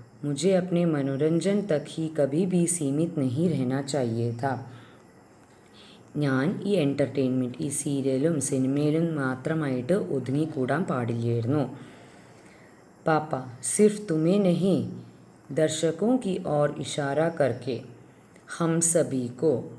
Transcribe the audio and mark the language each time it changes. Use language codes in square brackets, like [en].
[hi] मुझे अपने मनोरंजन तक ही कभी भी सीमित नहीं रहना चाहिए था. [ml] ഞാൻ ഈ എൻ്റർടൈൻമെൻറ്റ്, ഈ സീരിയലും സിനിമയിലും മാത്രമായിട്ട് ഒതുങ്ങിക്കൂടാൻ പാടില്ലായിരുന്നു. [hi] പാപ്പ, സിർഫ് തുമേ നഹി, ദർശകോं की ओर इशारा करके हम सभी को.